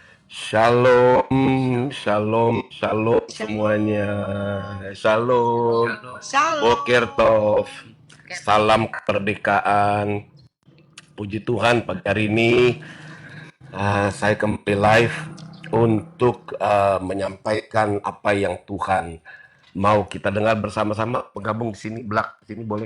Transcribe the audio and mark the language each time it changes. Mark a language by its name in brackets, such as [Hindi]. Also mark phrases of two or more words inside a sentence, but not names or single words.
[Indonesian] Shalom, shalom, shalom semuanya. [Hebrew] שלום, בוקר Shalom. Tov. [Indonesian] Salam kemerdekaan. Puji Tuhan pagi hari ini saya kembali live untuk menyampaikan apa yang Tuhan mau kita dengar bersama-sama. Bergabung di sini, sini boleh.